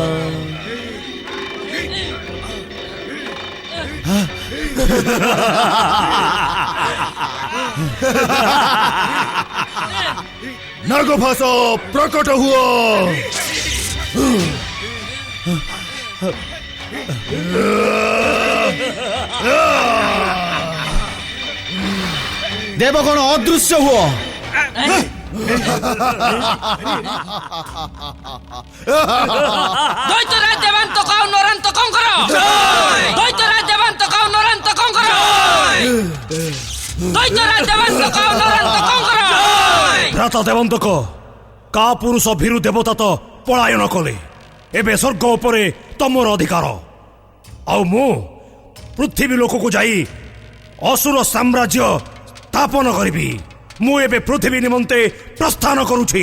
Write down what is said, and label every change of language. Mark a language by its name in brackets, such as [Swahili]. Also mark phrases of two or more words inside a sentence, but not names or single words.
[Odia] ନାଗଭାସ ପ୍ରକଟ ହୁଅ। ଦେବଗଣ ଅଦୃଶ୍ୟ ହୁଅ। ଦୈତ୍ୟରାଜ ଦେବାନ୍ତକ ଆଉ ନରାନ୍ତକଙ୍କର ଜୟ। ଦୈତ୍ୟରାଜ ଦେବାନ୍ତକ ଆଉ ନରାନ୍ତକଙ୍କର ଜୟ। ଦୈତ୍ୟରାଜ ଦେବାନ୍ତକ ଆଉ ନରାନ୍ତକଙ୍କର ଜୟ। ଭ୍ରାତା ଦେବାନ୍ତକ, କା ପୁରୁଷ ଭୀରୁ ଦେବତା ତ ପଳାୟନ କଲେ। ଏବେ ସ୍ୱର୍ଗ ଉପରେ ତମର ଅଧିକାର। ଆଉ ମୁଁ ପୃଥିବୀ ଲୋକକୁ ଯାଇ ଅସୁର ସାମ୍ରାଜ୍ୟ ସ୍ଥାପନ କରିବି। ମୁଁ ଏବେ ପୃଥିବୀ ନିମନ୍ତେ ପ୍ରସ୍ଥାନ କରୁଛି।